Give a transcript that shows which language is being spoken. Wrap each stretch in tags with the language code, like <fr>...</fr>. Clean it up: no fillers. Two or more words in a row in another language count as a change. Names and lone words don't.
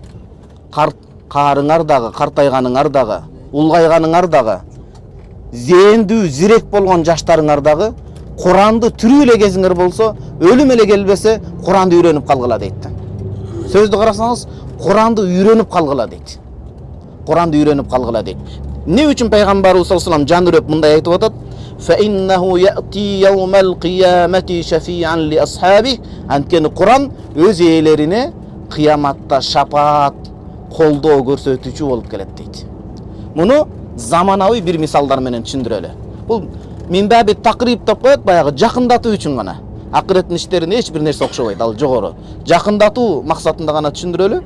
<ky>Карыңар дагы, картайганыңар дагы, улгайганыңар дагы, зээндүү, зирек болгон жаштарыңар дагы Куранды түрүү эле кезиңер болсо, өлүм эле келбесе, Куранды үйрөнүп калгыла дейт. Сөздү карасаңыз, Куранды үйрөнүп калгыла дейт. Куранды үйрөнүп калгыла дейт. Эмне үчүн пайгамбарыбыз</ky> <ar>صلى الله عليه وسلم</ar> <ky>жан үрөп мындай айтып атат?</ky> <ar>فإنه يأتي يوم القيامة شفيعا لأصحابه.</ar> <ky>Анткени Куран өз ээлерине кыяматта шапаат, колдоо көрсөтүүчү болуп келет дейт. Муну заманауи бир мисалдар менен түшүндүрөлү. Бул</ky> <ar>من باب التقريب</ar> <ky>деп коет, баягы жакындатуу үчүн гана. Акыреттин иштерине эч бир нерсе окшобойт, ал жогору. Жакындатуу максатында гана түшүндүрөлү.</ky>